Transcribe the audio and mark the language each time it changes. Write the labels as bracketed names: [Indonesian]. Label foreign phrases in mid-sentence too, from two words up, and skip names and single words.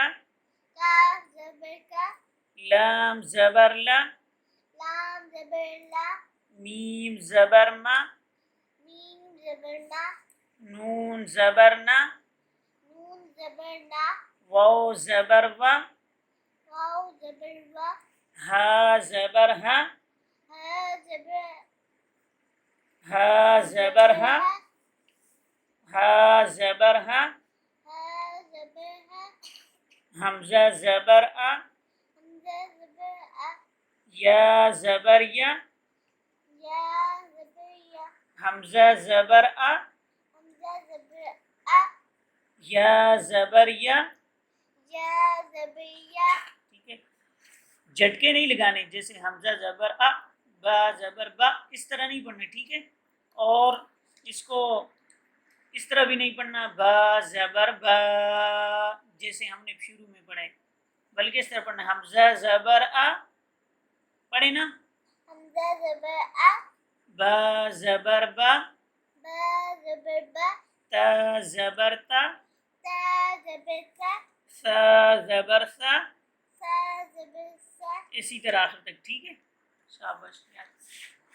[Urdu] کاف زبر کا، لام زبر لا، لام زبر لا، میم زبر ما، میم زبر نا، نون زبر نا، نون زبر نا، واو زبر وا، واو زبر وا، ہا زبر ہا، ہا زبر ہا زبر ہا، ہا زبر ہا، ہا زبر ہا، حمزہ زبر آ، حمزہ زبر آ، یا زبر یا، یا زبر یا، حمزہ زبر آ، حمزہ زبر آ، یا زبر یا. یا زبر یا. ٹھیک ہے، جھٹکے نہیں لگانے، جیسے حمزہ زبر آ، با زبر با، اس طرح نہیں پڑھنا. ٹھیک ہے، اور اس کو اس طرح بھی نہیں پڑھنا با زبر با جیسے ہم نے شروع میں پڑھا ہے، بلکہ اس طرح پڑھنا حمزہ زبر آ، پڑھے نا، حمزہ زبر آ، با زبر با، با زبر با، تا زبر تا، تا زبر تا، سا زبر سا، سا زبر سا. اسی طرح آخر تک. ٹھیک ہے، شاباش.